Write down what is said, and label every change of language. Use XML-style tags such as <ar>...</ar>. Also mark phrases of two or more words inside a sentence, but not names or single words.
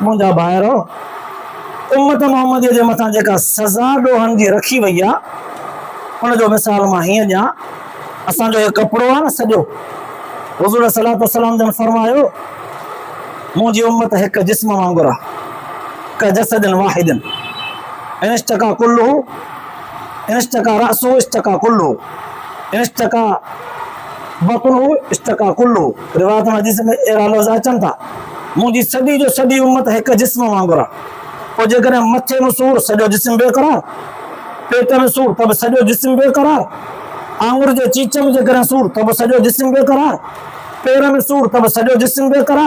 <sd>मुंहिंजा भाइरो, उम्मत मुहम्मदीअ जे मथां जेका सज़ा ॾोहनि जी रखी वई आहे, उनजो मिसाल मां हीअं ॾियां। असांजो इहो कपिड़ो आहे न सॼो, हुज़ूर</sd> <ar>صلى الله عليه وسلم</ar> <sd>जन फरमायो मुंहिंजी उम्मत हिकु जिस्म वांगुरु आहे,</sd> <ar>كجسدٍ واحدٍ إن اشتكى كلُّه إن اشتكى رأسُه اشتكى كلُّه إن اشتكى بطنُه اشتكى كلُّه. रिवायत में हदीस में अहिड़ा लफ़्ज़ अचनि था, मुंहिंजी सॼी जो सॼी उम्मत हिकु जिस्म वांगुरु आहे। पोइ जेकॾहिं मथे में सूरु सॼो जिस्म बेक़रार, पेट में सूरु त बि सॼो जिस्म बेक़रार, आंगुर जे चीच में जेकॾहिं सूरु त बि सॼो जिस्म बेक़रार, पेर में सूर तब सॼो जिस्म बेक़रार।</ar>